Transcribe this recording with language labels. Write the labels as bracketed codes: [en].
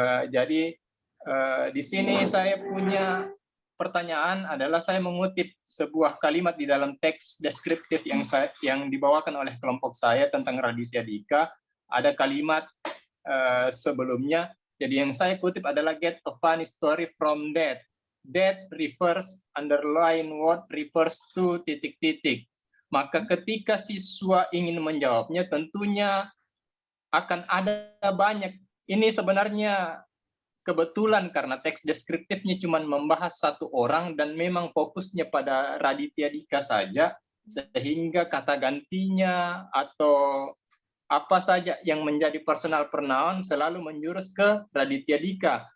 [id] Jadi di sini saya punya pertanyaan adalah saya mengutip sebuah kalimat di dalam teks deskriptif yang dibawakan oleh kelompok saya tentang Raditya Dika. Ada kalimat sebelumnya. Jadi yang saya kutip adalah [en] get a funny story from that. That refers, underline word refers to ... [id] Maka ketika siswa ingin menjawabnya, tentunya akan ada banyak. Ini sebenarnya kebetulan karena teks deskriptifnya cuma membahas satu orang dan memang fokusnya pada Raditya Dika saja, sehingga kata gantinya atau apa saja yang menjadi personal pronoun selalu menjurus ke Raditya Dika.